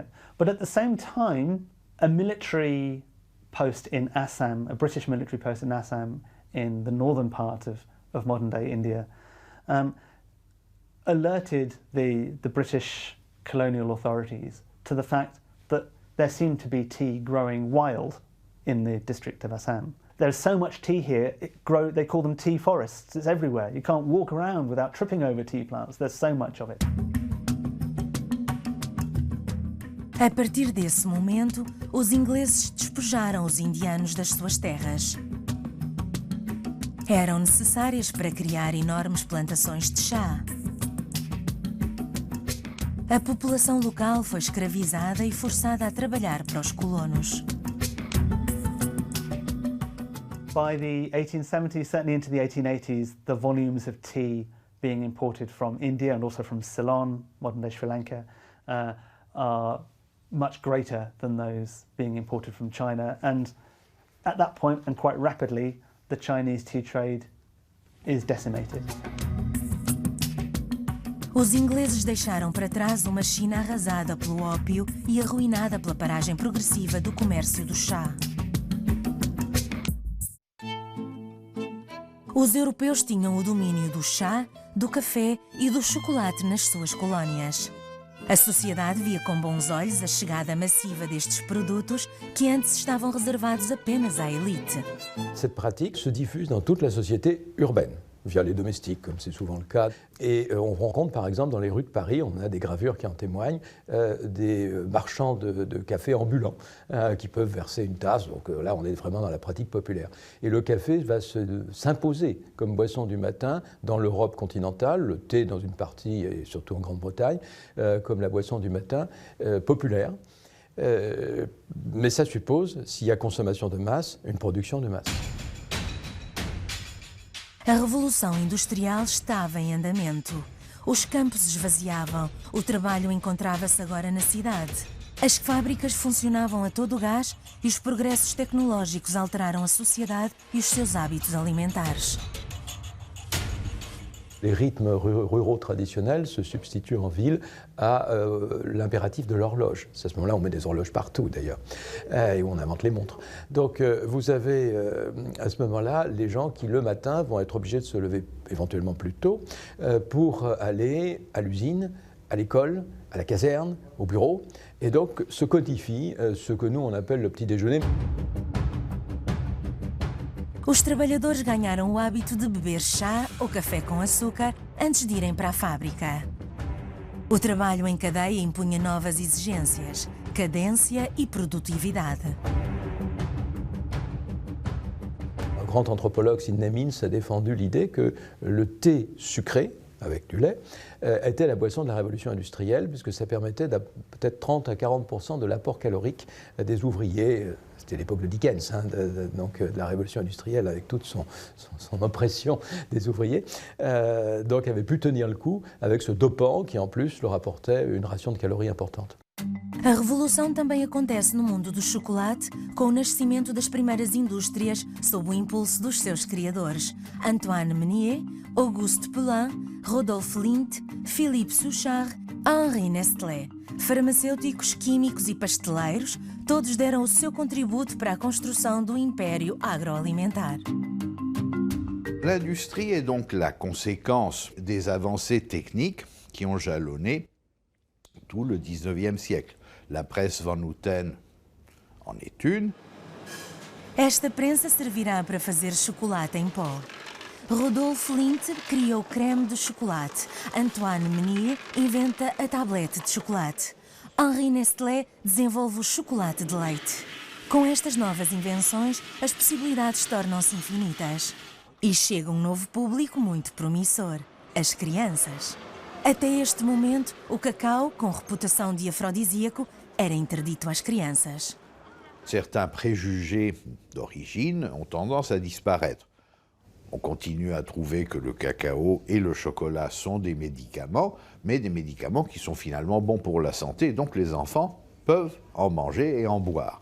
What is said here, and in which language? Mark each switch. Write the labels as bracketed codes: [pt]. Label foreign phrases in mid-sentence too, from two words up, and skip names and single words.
[en] But at the same time, a military post in Assam, a British military post in Assam in the northern part of modern-day India, alerted the British colonial authorities to the fact that there seemed to be tea growing wild in the district of Assam. There's so much tea here, they call them tea forests. It's everywhere. You can't walk around without tripping over tea plants. There's so much of it. [pt] A partir desse momento, os ingleses despojaram os indianos das suas terras. Eram necessárias para criar enormes plantações de chá. A população local foi escravizada e forçada a trabalhar para os colonos. [en] By the 1870s, certainly into the 1880s, the volumes of tea being imported from India and also from Ceylon, modern-day Sri Lanka, are much greater than those being imported from China. And at that point, and quite rapidly, the Chinese tea trade is decimated. [pt] Os ingleses deixaram para trás uma China arrasada pelo ópio e arruinada pela paragem progressiva do comércio do chá. Os europeus tinham o domínio do chá, do café e do chocolate nas suas colónias. A sociedade via com bons olhos a chegada massiva destes produtos que antes estavam reservados apenas à élite. [fr] Cette pratique se diffuse dans toute la société urbaine, via les domestiques, comme c'est souvent le cas. Et on rencontre par exemple dans les rues de Paris, on a des gravures qui en témoignent, des marchands de café ambulants qui peuvent verser une tasse. Donc là, on est vraiment dans la pratique populaire. Et le café va s'imposer comme boisson du matin dans l'Europe continentale, le thé dans une partie, et surtout en Grande-Bretagne, comme la boisson du matin populaire. Mais ça suppose, s'il y a consommation de masse, une production de masse. [pt] A Revolução Industrial estava em andamento. Os campos esvaziavam, o trabalho encontrava-se agora na cidade. As fábricas funcionavam a todo gás e os progressos tecnológicos alteraram a sociedade e os seus hábitos alimentares. [fr] Les rythmes ruraux traditionnels se substituent en ville à l'impératif de l'horloge. C'est à ce moment-là on met des horloges partout d'ailleurs, et on invente les montres. Donc vous avez à ce moment-là les gens qui le matin vont être obligés de se lever éventuellement plus tôt pour aller à l'usine, à l'école, à la caserne, au bureau, et donc se codifie ce que nous on appelle le petit déjeuner. [pt] Os trabalhadores ganharam o hábito de beber chá ou café com açúcar antes de irem para a fábrica. O trabalho em cadeia impunha novas exigências, cadência e produtividade. [fr] Un grand anthropologue, Sidney Mintz, a défendu l'idée que le thé sucré avec du lait, était la boisson de la révolution industrielle, puisque ça permettait peut-être 30 à 40% de l'apport calorique des ouvriers. C'était l'époque de Dickens, donc de la révolution industrielle avec toute son oppression des ouvriers. Donc avait pu tenir le coup avec ce dopant qui en plus leur apportait une ration de calories importante. [pt] A revolução também acontece no mundo do chocolate, com o nascimento das primeiras indústrias sob o impulso dos seus criadores, Antoine Meunier, Auguste Poulain, Rodolphe Lindt, Philippe Souchard, Henri Nestlé. Farmacêuticos, químicos e pasteleiros, todos deram o seu contributo para a construção do império agroalimentar. [fr] L'industrie est donc la conséquence des avancées techniques qui ont jalonné tout le XIXe siècle. La presse Van Houten en est une. [pt] Esta prensa servirá para fazer chocolate em pó. Rodolphe Lindt criou creme de chocolate. Antoine Meunier inventa a tablete de chocolate. Henri Nestlé desenvolve o chocolate de leite. Com estas novas invenções, as possibilidades tornam-se infinitas. E chega um novo público muito promissor: as crianças. Até este momento, o cacau, com reputação de afrodisíaco, era interdito às crianças. [fr] Certains préjugés d'origine ont tendance à disparaître. On continue à trouver que le cacao et le chocolat sont des médicaments, mais des médicaments qui sont finalement bons pour la santé, donc les enfants peuvent en manger et en boire.